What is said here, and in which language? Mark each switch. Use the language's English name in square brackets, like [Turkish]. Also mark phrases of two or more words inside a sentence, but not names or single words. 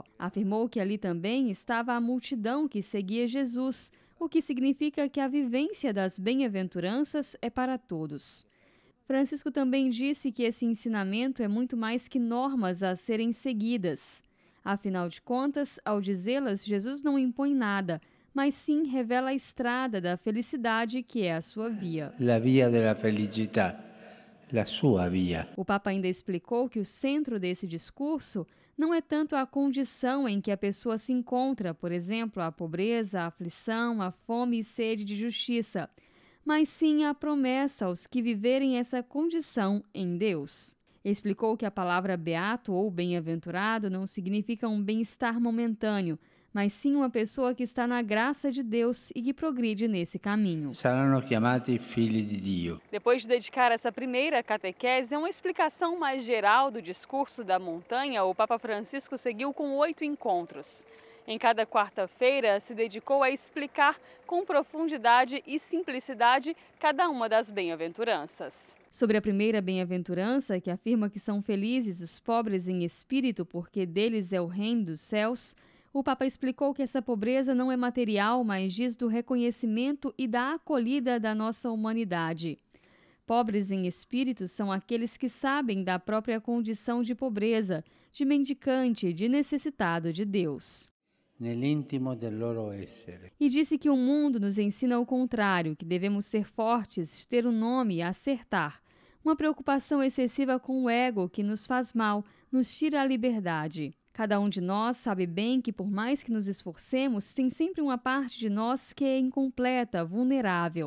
[Portuguese] Afirmou que ali também estava a multidão que seguia Jesus, o que significa que a vivência das bem-aventuranças é para todos. Francisco também disse que esse ensinamento é muito mais que normas a serem seguidas. Afinal de contas, ao dizê-las, Jesus não impõe nada, mas sim revela a estrada da felicidade que é a sua via. [Italian] La via della felicità, la sua via. [Portuguese] O Papa ainda explicou que o centro desse discurso não é tanto a condição em que a pessoa se encontra, por exemplo, a pobreza, a aflição, a fome e sede de justiça, mas sim a promessa aos que viverem essa condição em Deus. Explicou que a palavra beato ou bem-aventurado não significa um bem-estar momentâneo, mas sim uma pessoa que está na graça de Deus e que progride nesse caminho. [Italian] Saranno chiamati figli di Dio. [Portuguese] Depois de dedicar essa primeira catequese a uma explicação mais geral do discurso da montanha, o Papa Francisco seguiu com 8 encontros. Em cada quarta-feira, se dedicou a explicar com profundidade e simplicidade cada uma das bem-aventuranças. Sobre a primeira bem-aventurança, que afirma que são felizes os pobres em espírito, porque deles é o reino dos céus, o Papa explicou que essa pobreza não é material, mas diz do reconhecimento e da acolhida da nossa humanidade. Pobres em espírito são aqueles que sabem da própria condição de pobreza, de mendicante, de necessitado de Deus. [Italian] Nell'intimo del loro essere. [Portuguese] E disse que o mundo nos ensina o contrário, que devemos ser fortes, ter um nome, acertar. Uma preocupação excessiva com o ego que nos faz mal, nos tira a liberdade. Cada um de nós sabe bem que, por mais que nos esforcemos, tem sempre uma parte de nós que é incompleta, vulnerável.